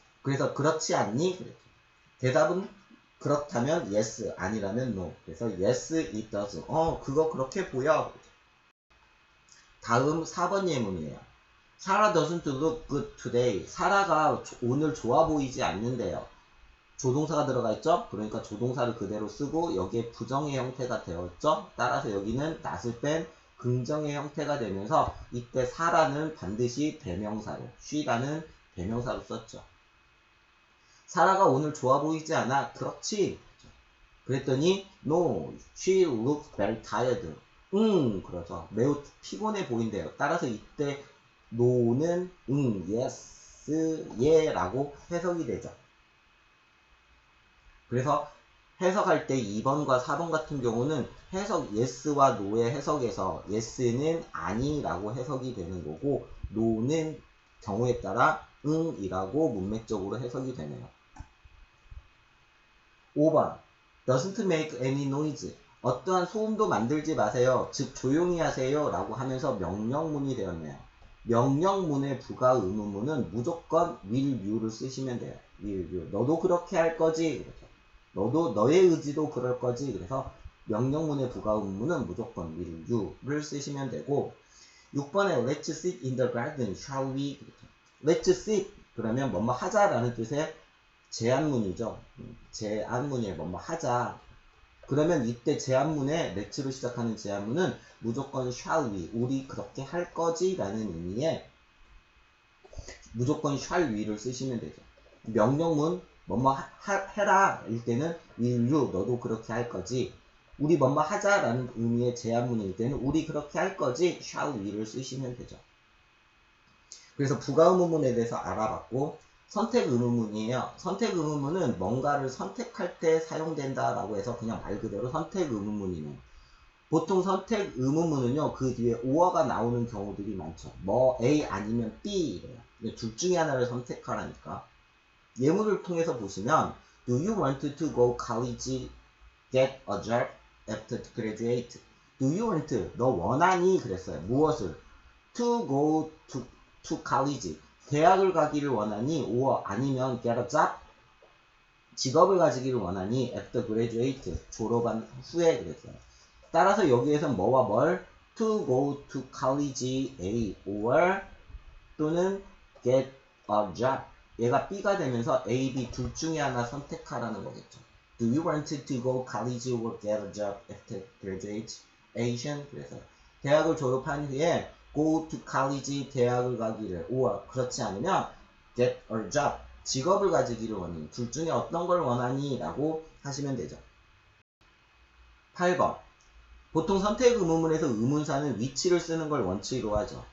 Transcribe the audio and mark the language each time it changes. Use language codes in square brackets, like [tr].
[ko] 그래서 그렇지 않니? 그랬죠. 대답은 그렇다면 yes, 아니라면 no. 그래서 [en] yes, it does. [ko] 그거 그렇게 보여. 다음 4번 예문이에요. [en] Sarah doesn't look good today. [ko] 사라가 오늘 좋아 보이지 않는데요. 조동사가 들어가 있죠? 그러니까 조동사를 그대로 쓰고 여기에 부정의 형태가 되었죠? 따라서 여기는 not을 뺀 긍정의 형태가 되면서 이때 사라는 반드시 대명사로, she라는 대명사로 썼죠. 사라가 오늘 좋아 보이지 않아? 그렇지. 그랬더니 [en] no, she looks very tired. [ko] 그러죠. 매우 피곤해 보인대요. 따라서 이때 no는 yes, 예라고 해석이 되죠. 그래서 해석할 때 2번과 4번 같은 경우는 해석 yes와 no의 해석에서 yes는 아니라고 해석이 되는 거고 no는 경우에 따라 이라고 문맥적으로 해석이 되네요. [en] 5번. doesn't make any noise. [ko] 어떠한 소음도 만들지 마세요. 즉 조용히 하세요 라고 하면서 명령문이 되었네요. 명령문의 부가 의문문은 무조건 [en] will you [ko] 를 쓰시면 돼요. [en] will you. [ko] 너도 그렇게 할 거지. 그렇죠. 너도 너의 의지도 그럴 거지. 그래서 명령문의 부가 의문문은 무조건 [en] will you를 [ko] 쓰시면 되고 6번에 [en] let's sit in the garden, shall we? let's sit [ko] 그러면 뭐뭐 하자라는 뜻의 제안문이죠. 제안문이에요. 뭐뭐 하자. 그러면 이때 제안문에 let'로 시작하는 제안문은 무조건 [en] shall we, [ko] 우리 그렇게 할 거지 라는 의미의 무조건 shall we를 쓰시면 되죠. 명령문 뭐뭐 해라 일 때는 [en] will you, [ko] 너도 그렇게 할 거지. 우리 뭐뭐 하자라는 의미의 제안문일 때는 우리 그렇게 할 거지 [en] shall we [ko] 를 쓰시면 되죠. 그래서 부가 의문문에 대해서 알아봤고 선택 의문문이에요. 선택 의문문은 뭔가를 선택할 때 사용된다라고 해서 그냥 말 그대로 선택 의문문이네요. 보통 선택 의문문은요, 그 뒤에 or가 나오는 경우들이 많죠. 뭐 A 아니면 B 이래요. 둘 중에 하나를 선택하라니까. 예문을 통해서 보시면 [en] Do you want to go college, get a job after graduate? Do you want, [ko] 너 원하니? 그랬어요. 무엇을? [en] To go to college, [ko] 대학을 가기를 원하니? or 아니면 [en] get a job, [ko] 직업을 가지기를 원하니? [en] after graduate, [ko] 졸업한 후에 그랬어요. 따라서 여기에서 뭐와 뭘? [en] to go to college A or [ko] 또는 [en] get a job. [ko] 얘가 B가 되면서 A, B 둘 중에 하나 선택하라는 거겠죠. [en] Do you want to go college or get a job after graduation? [ko] 그래서 대학을 졸업한 후에 [en] go to college, [ko] 대학을 가기를 or 그렇지 않으면 [en] get a job, [ko] 직업을 가지기를 원하니 둘 중에 어떤 걸 원하니? 라고 하시면 되죠. 8번 보통 선택 의문문에서 의문사는 which를 쓰는 걸 원칙으로 하죠.